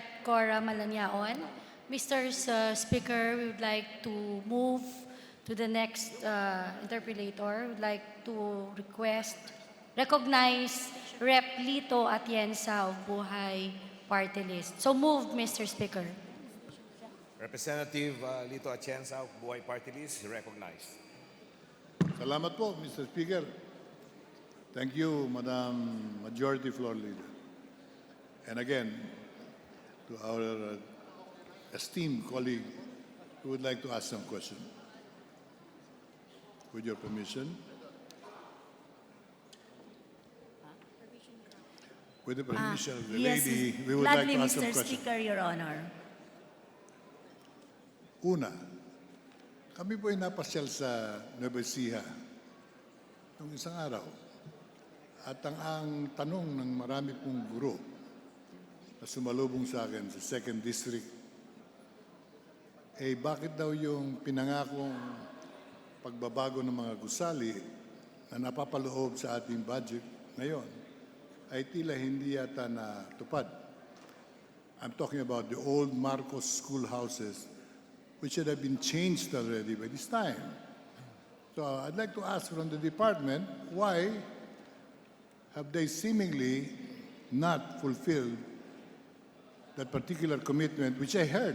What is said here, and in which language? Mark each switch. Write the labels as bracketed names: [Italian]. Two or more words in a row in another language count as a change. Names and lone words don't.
[English] Cora Malaniaon. Mr. Speaker, we would like to move to the next interpolator. We would like to recognize Rep. Lito Atienza of Buhay Party List. So moved, Mr. Speaker. Representative Lito Atienza of Buhay Party List, recognized. [Filipino] Salamat po, [English] Mr. Speaker. Thank you, Madam Majority Floor Leader. And again, to our esteemed colleague, who would like to ask some question. With your permission. With the permission of the Yes, lady, we would like gladly, to ask some Mr. question. Speaker, Your Honor. [Filipino] Una, kami po ay napasyal sa Nueva Ecija noong isang araw. At ang tanong ng marami pong guro na sumalubong sa akin sa 2nd District, bakit daw yung pinangakong pagbabago ng mga gusali na napapaloob sa ating budget ngayon ay tila hindi yata natupad. [English] I'm talking about the old Marcos schoolhouses which should have been changed already by this time. So I'd like to ask from the department, why have they seemingly not fulfilled that particular commitment, which I heard.